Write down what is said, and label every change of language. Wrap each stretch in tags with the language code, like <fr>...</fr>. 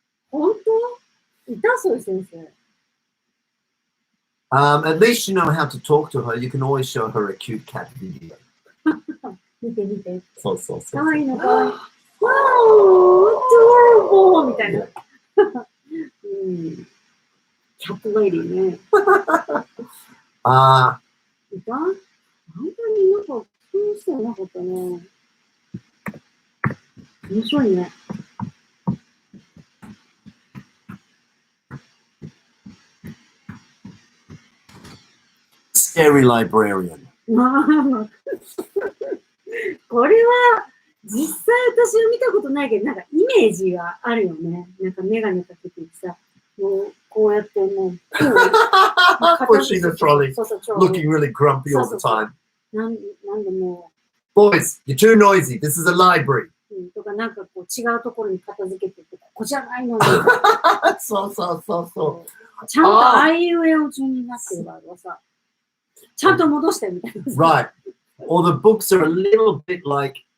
<ja>本当？いたそういう先生。</ja> <en>At least you know how to talk to her. You can always show her a cute cat video.</en> <ja>見て見て。そう。かわいいのかわいい。</ja> <en>Wow, adorable!</en> <ja>みたいな。キャットレディね。いた？本当になんか、気にしてなかったね。面白いね。</ja> <en>Scary Librarian.</en> <ja>これは、実際私は見たことないけど、なんかイメージがあるよね。なんかメガネかけてさ、もうこうやってもう、</ja> <en>pushing the trolley, looking really grumpy all the time.</en> <ja>なんでも</ja> <en>う、Boys, you're too noisy. This is a library.</en> <ja>とかなんかこう違うところに片付けてとか、ここじゃないのに。そう。ちゃんとあいうえお順になってるからさ、ちゃんと戻してみたいな。</ja> <en>Right. Or the books are a little bit like,</en>